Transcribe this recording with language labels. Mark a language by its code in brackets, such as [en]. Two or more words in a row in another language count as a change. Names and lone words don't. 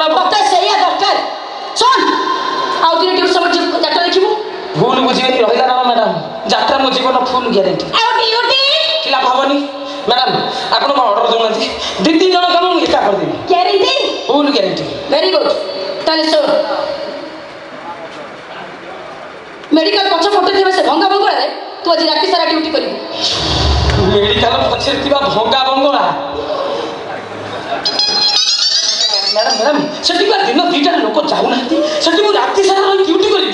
[or] ବତା ସହି ଦରକାର ଶୁଣ ଆଉ ଦିନ ଡ୍ୟୁଟି ସମୟ ଯାତ୍ରା ଦେଖିବୁ ଭୁଲ ବୁଝିବେନି ରହିଲା ନା ମ୍ୟାଡାମ ଯାତ୍ରା ମୋ ଜୀବନ [en] full guarantee [or] ଆଉ ଡ୍ୟୁଟି କିଲା ଭାବନି ମ୍ୟାଡାମ ଆପଣ କୋ ଅର୍ଡର ଦୋନାଥି 2-3 ଜଣ କାମ ମୁ ଏକା କର ଦେବି गारंटी [en] full guarantee very good [or] ତା'ଲେ ଶୁଣ ମେଡିକାଲ ପଛ ଫୋଟୋ ଦିବେ ସେ ଭଙ୍ଗା ବଙ୍ଗଳା ରେ ତୁ ଆଜି ରାତି ସାରା ଡ୍ୟୁଟି କରିବୁ ମେଡିକାଲ ପଛେ ଥିବା ଭଙ୍ଗା ବଙ୍ଗଳା ମ୍ୟାଡାମ ସେଠି ବା ଦିନ 2ଟା ଲୋକ ଯାଉ ନାଥି ସେଠି ମୁ ରାତି ସାରା ଡ୍ୟୁଟି କରିବି